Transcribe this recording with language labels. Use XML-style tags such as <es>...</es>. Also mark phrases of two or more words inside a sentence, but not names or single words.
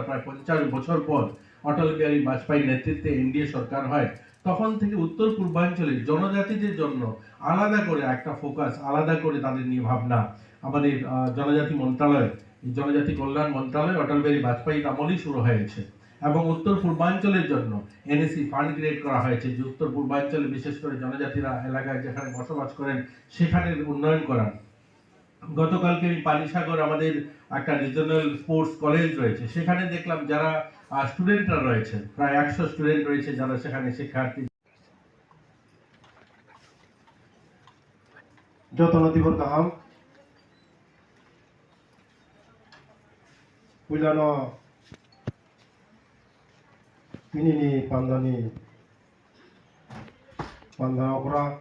<bn>প্রায় 50 বছর পর অটল বিহারী বাজপেয়ীর নেতৃত্বে এনডিএ সরকার হয়, তখন থেকে উত্তর পূর্বাঞ্চলে জনজাতিদের জন্য আলাদা করে একটা ফোকাস, আলাদা করে তাদের নিয়ে ভাবনা আমাদের জনজাতি মন্ত্রণালয়, জনজাতি কল্যাণ মন্ত্রণালয় অটল বিহারী বাজপেয়ীর আমলেই শুরু হয়েছে এবং উত্তর পূর্বাঞ্চলের জন্য এনএসি ফান্ড ক্রিয়েট করা হয়েছে যে উত্তর পূর্বাঞ্চলে বিশেষ করে জনজাতিরা এলাকায় যেখানে বসবাস করেন সেখানে উন্নয়ন করা। গতকালকে আমি পানিসাগর আমাদের একটা</bn> <en>regional sports college</en> <bn>রয়েছে, সেখানে দেখলাম যারা স্টুডেন্টরা রয়েছে প্রায় 100 স্টুডেন্ট রয়েছে যারা সেখানে শিক্ষার্থী।</bn> <trp>Jotana tibur kaham Puilano Pinini Pandani Pandana Okra</trp>